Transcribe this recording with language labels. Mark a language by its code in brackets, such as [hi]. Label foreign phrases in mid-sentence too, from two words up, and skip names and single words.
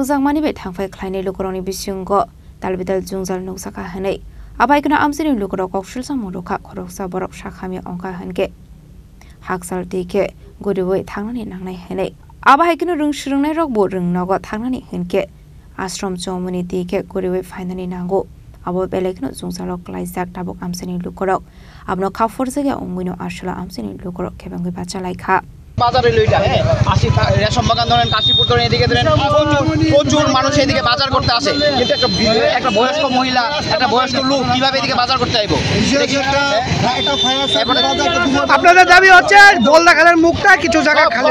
[trp] jakmani be thangfai khlaini lukuroni bisingo dalbidal jingjal nuksaka hanai abaikna amsani lukurok kokshilsa muruka khoroksa borok shakhami ongka hanke Haksal dike guriwai thangnani nangnai henai aba haikino rungshrungnai rokbo rungnago thangnani henke ashram chomuni dike guriwai fainani nango abo belekno jungsalok klaijak tabuk amsani lukorok abno khaforjege ongmino ashla amsani lukorok kebangui bachalaikha [bn] বাজারে লইটা হ্যাঁ 80 রেশম বাগান ধরেন কাশীপুর ধরেন এদিকে ধরেন প্রচুর মানুষ এদিকে বাজার করতে আসে কিন্তু একটা বয়স্ক মহিলা একটা বয়স্ক লোক কিভাবে এদিকে বাজার করতে আইবো আপনাদের দাবি হচ্ছে বলদা খালের মুখটা কিছু জায়গা খালি